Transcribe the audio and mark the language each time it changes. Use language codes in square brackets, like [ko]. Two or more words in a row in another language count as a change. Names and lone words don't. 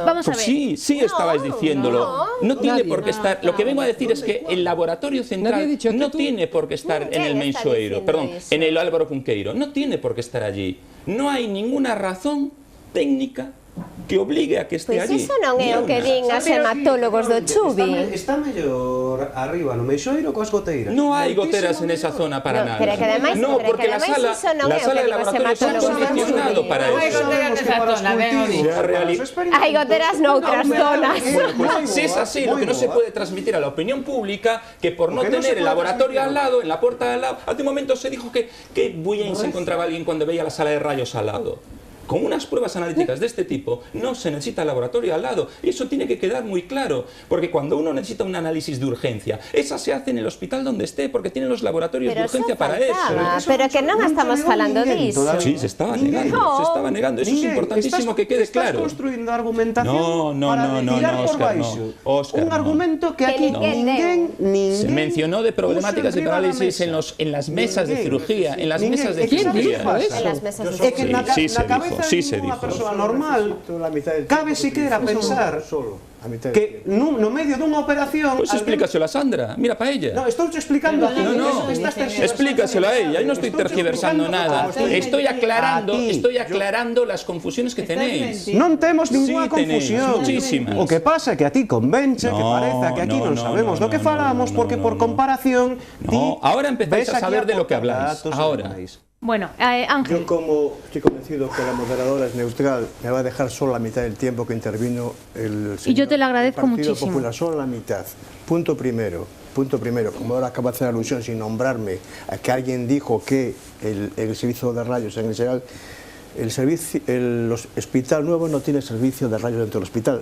[es] Vamos a ver. Sí estabais diciéndolo. No tiene por qué estar... Lo que vengo a decir es que el laboratorio central no tiene por qué estar en el Mensueiro, perdón, en el Álvaro Cunqueiro. No tiene por qué estar allí. No hay ninguna razón técnica que obligue a que esté allí. [gl] Pois iso non é o que din as hematólogos do Chubi. Está mellor arriba no Mensueiro coas goteiras. [es] No hai goteras en esa zona para nada. [gl] Pero que ademais, [es] no, porque la sala de laboratorio está condicionado para eso. [gl] Hai goteras nesa zona, hai goteras noutras zonas. [es] Bueno, pues si es así, lo que no se puede transmitir a la opinión pública, que por no tener el laboratorio al lado, en la puerta de al lado, hace un momento se dijo que bien se encontraba alguien cuando veía la sala de rayos al lado. Con unas pruebas analíticas de este tipo no se necesita laboratorio al lado, y eso tiene que quedar muy claro, porque cuando uno necesita un análisis de urgencia, esa se hace en el hospital donde esté, porque tienen los laboratorios de urgencia para eso. [gl] Pero que non estamos falando disso. [es] Sí, se estaba negando, eso es importantísimo que quede claro. [gl] Estás construindo argumentación para tirar por baixo. Un argumento que aquí ninguén... [es] Se mencionó de problemáticas de parálisis en las mesas de cirugía, en las mesas de cirugía. Sí, se dijo. Sí se dijo. [gl] Unha persoa normal cabe siquiera pensar que no medio dunha operación... [es] Pues explícaselo a Sandra, mira para ella. [gl] No, estou explicando a ti. [es] No, explícaselo a ella, no estoy tergiversando nada. Estoy aclarando las confusiones que tenéis. [gl] Non temos ninguna confusión. [es] Muchísimas. [gl] O que pasa é que a ti convence que pareza que aquí non sabemos do que falamos, porque por comparación... [es] No, ahora empezáis a saber de lo que habláis. Ahora. Bueno, Ángel. Yo como estoy convencido que la moderadora es neutral, me va a dejar solo la mitad del tiempo que intervino el señor. Y yo te lo agradezco Partido muchísimo. Popular, solo la mitad. Punto primero, como ahora acaba de hacer alusión sin nombrarme a que alguien dijo que el servicio de rayos en el Seral, el hospital nuevo no tiene servicio de rayos dentro del hospital.